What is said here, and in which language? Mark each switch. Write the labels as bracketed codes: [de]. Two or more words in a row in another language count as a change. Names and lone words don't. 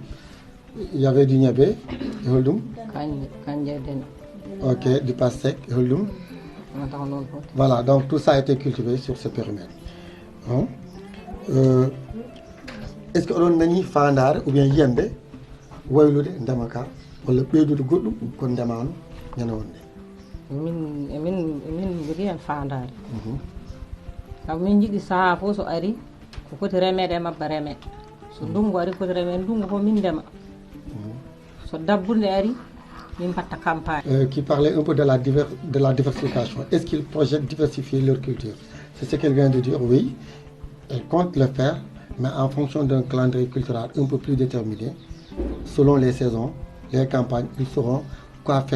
[fr] Il y avait du niabé, holdum. Ok, du pastèque, holdum. Voilà, donc tout ça a été cultivé sur ce périmètre. Hein? Est-ce qu'on a une fandar ou bien [ff] yembe waylude ndema ka walla ɓeydude goɗɗum ko ndemano ñande wonde? emin jogui hen fandare. Kam min jiiɗi saaha fof so ari ko foti remede e mabba reme. So ndungu ari foti remede ndungu fof min ndema. So dabbunde ari min mbatta campagne. [fr] Qui parlait un peu de la diversification. Est-ce qu'ils projettent diversifier leur culture? C'est ce qu'elle vient de dire, oui. Elle compte le faire, mais en fonction d'un calendrier culturel un peu plus déterminé. Selon les saisons, les campagnes, ils sauront quoi faire.